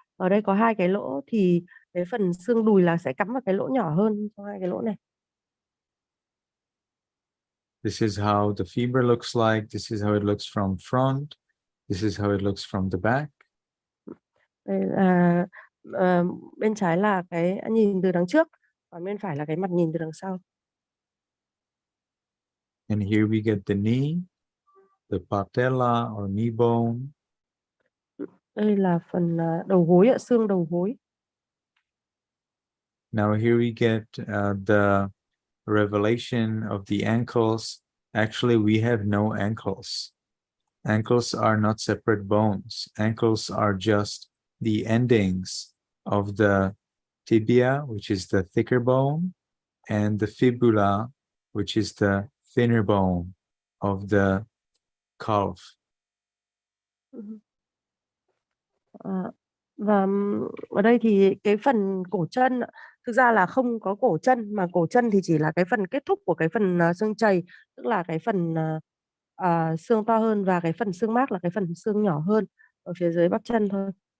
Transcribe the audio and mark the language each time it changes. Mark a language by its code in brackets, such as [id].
[vi] Ở đây có hai cái lỗ, thì cái phần xương đùi là sẽ cắm vào cái lỗ nhỏ hơn trong hai cái lỗ này. [en] This is how the femur looks like. This is how it looks from front. This is how it looks from the back. [vi] Đây là bên trái là cái nhìn từ đằng trước, còn bên phải là cái mặt nhìn từ đằng sau. [en] And here we get the knee, the patella or knee bone. [vi] Đây là phần đầu gối ạ, xương đầu gối. [en] Now here we get the revelation of the ankles. Actually, we have no ankles. Ankles are not separate bones. Ankles are just the endings of the tibia, which is the thicker bone, and the fibula, which is the thinner bone of the calf. [vi] Và ở đây thì cái phần cổ chân, thực ra là không có cổ chân, mà cổ chân thì chỉ là cái phần kết thúc của cái phần xương chày, tức là cái phần xương to hơn, và cái phần xương mác là cái phần xương nhỏ hơn ở phía dưới bắp chân thôi.